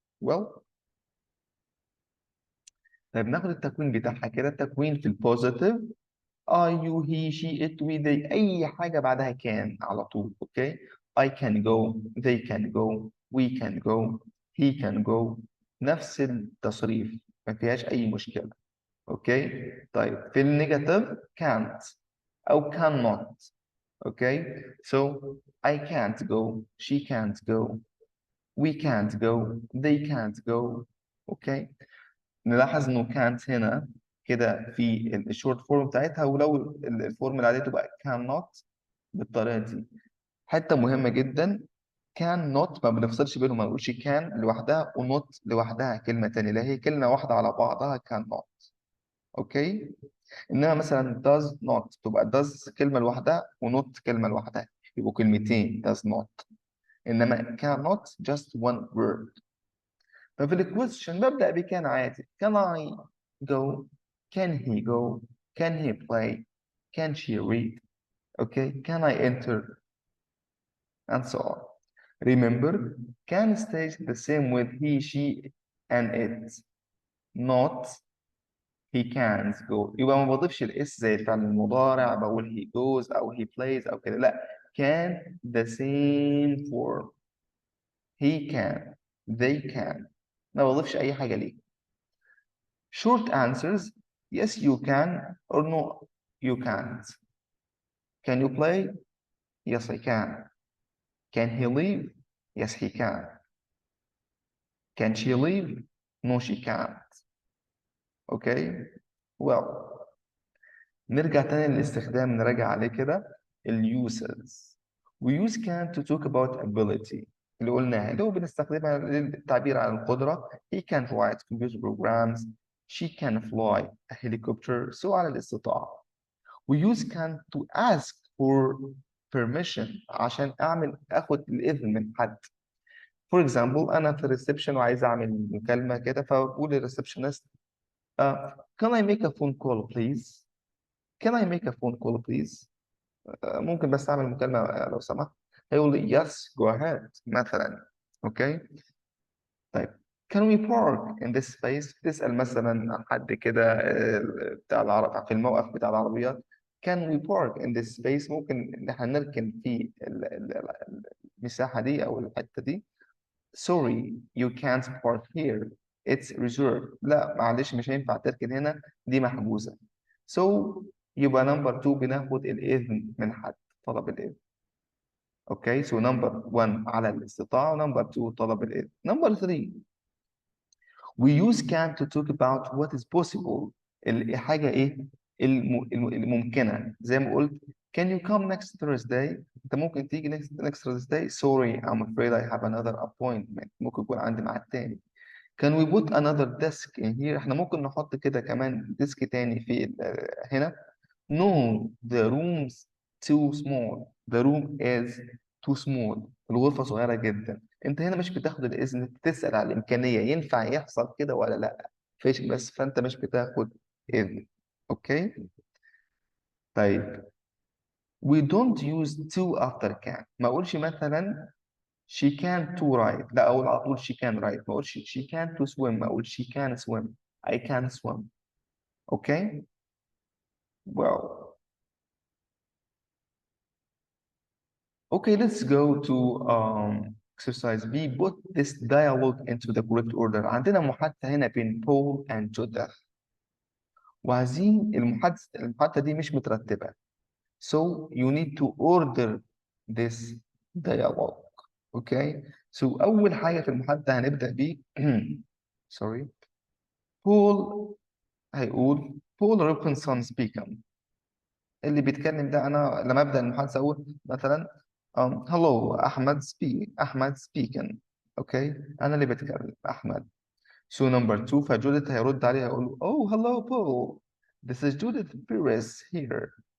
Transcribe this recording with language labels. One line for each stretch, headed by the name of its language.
English: Well.
Arabic: طيب ناخد التكوين بتاعها كده. التكوين في البوزيتيف
English: I you he she it we they،
Arabic: أي حاجة بعدها can على طول.
English: okay I can go they can go we can go he can go،
Arabic: نفس التصريف ما فيهاش أي مشكلة. أوكي طيب في النيجاتيف can't أو cannot.
English: Okay so I can't go she can't go we can't go they can't go.
Arabic: أوكي نلاحظ انه كانت هنا كده في الشورت فورم بتاعتها، ولو الفورم العادية تبقى cannot بالطريقة دي. حتة مهمة جدا cannot ما بنفصلش بينهم، ما نقولش can لوحدها ونوت لوحدها كلمة تانية، لا هي كلمة واحدة على بعضها cannot. اوكي انما مثلا does not تبقى does كلمة لوحدها ونوت كلمة لوحدها، يبقوا كلمتين does not. انما
English: cannot just one word.
Arabic: ففي الكويستشن ببدأ بكان عادي.
English: Can I go? Can he go? Can he play? Can she read? Okay, can I enter? And so on. Remember, can stays the same with he, she, and it. Not he can't go.
Arabic: يبقى ما بضيفش الاس زي الفعل المضارع بقول
English: he goes
Arabic: أو
English: he plays
Arabic: أو كده، لا.
English: Can the same form. He can. They can.
Arabic: ما بضيفش أي حاجة ليه.
English: Short answers, yes you can or no you can't. Can you play? Yes I can. Can he leave? Yes he can. Can she leave? No she can't. Okay?
Arabic: Well, نرجع تاني للاستخدام نراجع عليه كده.
English: uses. We use can to talk about ability
Arabic: اللي قلناها، اللي هو بنستخدمها للتعبير عن القدرة.
English: He can write computer programs. She can fly a helicopter.
Arabic: سؤال الاستطاعة.
English: We use can to ask for permission
Arabic: عشان أخد الإذن من حد.
English: For example
Arabic: أنا في الريسبشن وعايز أعمل مكالمة كده فبقول للريسبشنست
English: can I make a phone call please can I make a phone call please
Arabic: ممكن بس أعمل مكالمة لو سمحت. هيقول لي yes go ahead مثلا. أوكي طيب
English: can we park in this space؟
Arabic: تسأل مثلا عن حد كده بتاع العرب في الموقف بتاع العربيات can we park in this space؟ ممكن إن احنا نركن في المساحة دي أو الحتة دي.
English: sorry you can't park here it's reserved.
Arabic: لا معلش مش هينفع تركن هنا دي محجوزة. so يبقى نمبر 2 بناخد الإذن من حد طلب الإذن. اوكي so نمبر 1 على الاستطاعة ونمبر 2 طلب الإذن.
English: number 3 we use can to talk about what is possible
Arabic: الحاجة إيه الممكنة زي ما قلت
English: can you come next Thursday؟
Arabic: أنت ممكن تيجي
English: next Thursday. sorry I'm afraid I have another appointment.
Arabic: ممكن يكون عندي ميعاد تاني.
English: can we put another desk in here؟
Arabic: إحنا ممكن نحط كده كمان ديسك تاني في هنا.
English: no the room's too small the room is too small.
Arabic: الغرفة صغيرة جدا. انت هنا مش بتاخد الاذن بتسأل على الامكانية ينفع يحصل كده ولا لا فيش بس فانت مش بتاخد اذن.
English: Okay طيب we don't use to after can.
Arabic: ما اقولش مثلا
English: she can to ride
Arabic: لا اقول على طول
English: she can ride.
Arabic: ما اقولش
English: she can to swim
Arabic: ما اقول
English: she can swim I can swim. Okay well okay let's go to exercise B. Put this dialogue into the correct order.
Arabic: عندنا محادثة هنا بين Paul and Judith وعايزين المحادثة دي مش مترتبة.
English: So you need to order this dialogue. Okay.
Arabic: So أول حاجة في المحادثة هنبدأ ب sorry Paul هيقول
English: Paul Robinson speaking.
Arabic: اللي بيتكلم ده أنا لما أبدأ المحادثة أقول مثلا hello أحمد speaking. أوكي أنا اللي بتكلم أحمد.
English: So number 2
Arabic: فجودة هيرد عليها يقول له
English: oh hello Paul this is Judith Pires here.